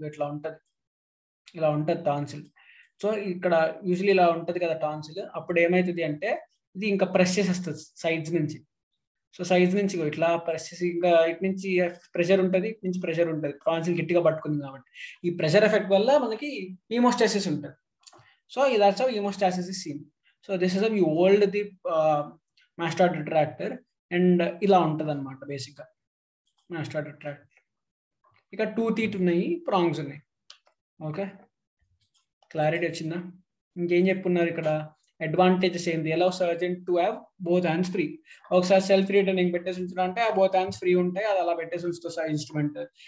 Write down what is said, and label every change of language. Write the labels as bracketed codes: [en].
[te] ఇట్లా ఉంటుంది, ఇలా ఉంటుంది టాన్సిల్. సో ఇక్కడ యూజువల్లీ ఇలా ఉంటుంది కదా టాన్సిల్. అప్పుడు ఏమవుతుంది అంటే ఇది ఇంకా ప్రెస్ చేసేస్తుంది సైడ్స్ నుంచి. సో సైజ్ నుంచి ఇట్లా ప్రెస్ చేసి ఇంకా ఇటు నుంచి ప్రెషర్ ఉంటుంది, ఇటు నుంచి ప్రెషర్ ఉంటుంది, టాన్సిల్ గట్టిగా పట్టుకుంది కాబట్టి. ఈ ప్రెషర్ ఎఫెక్ట్ వల్ల మనకి ఈమోస్టాసిస్ ఉంటుంది. [en] So that's how hemostasis is seen. So this is how you hold the mastoid retractor, and [te] ఇలా ఉంటుంది అనమాట బేసిక్గా [en] Mastoid retractor. [te] ఇక 2 teeth ఉన్నాయి, ప్రాంగ్స్ ఉన్నాయి. ఓకే, క్లారిటీ వచ్చిందా? ఇంకేం చెప్పున్నారు ఇక్కడ? అడ్వాంటేజెస్ ఏంటి? [en] ఎలా surgeon to have both hands free. [te] ఒకసారి సెల్ఫ్ రిటర్నింగ్ పెట్టేసి ఉంచాలంటే ఆ బోత్ హ్యాండ్స్ ఫ్రీ ఉంటాయి, అది అలా పెట్టేసి ఉంచుతుంది ఇన్స్ట్రుమెంట్.